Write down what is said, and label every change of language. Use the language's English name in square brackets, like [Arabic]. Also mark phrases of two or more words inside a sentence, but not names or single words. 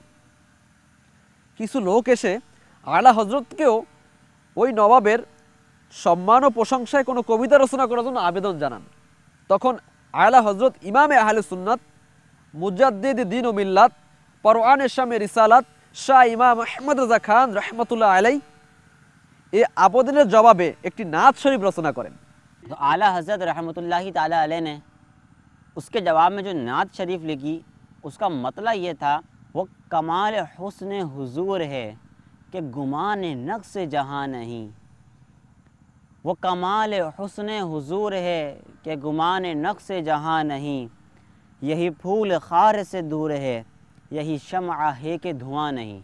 [Bangla] কিছু লোক এসে আলা হযরতকেও ওই নবাবের সম্মান ও প্রশংসায় কোনো কবিতা রচনা করার জন্য আবেদন জানান। তখন আলা হযরত ইমামে আহলে সুন্নাত মুজাদ্দিদ দ্বীন ও মিল্লাত পরওয়ানে শামে রিসালাত শাহ ইমাম আহমদ রাজা খান রহমতুল্লাহ আলাইহি এই আবেদনের জবাবে একটি নাত শরীফ রচনা করেন। [Urdu] تو اعلیٰ حضرت رحمۃ اللہ تعالیٰ علیہ نے اس کے جواب میں جو نعت شریف لکھی اس کا مطلب یہ تھا، وہ کمال حسن حضور ہے کہ گمان نقص جہاں نہیں، وہ کمال حسن حضور ہے کہ گمان نقص جہاں نہیں، یہی پھول خار سے دور ہے، یہی شمع ہے کہ دھواں نہیں۔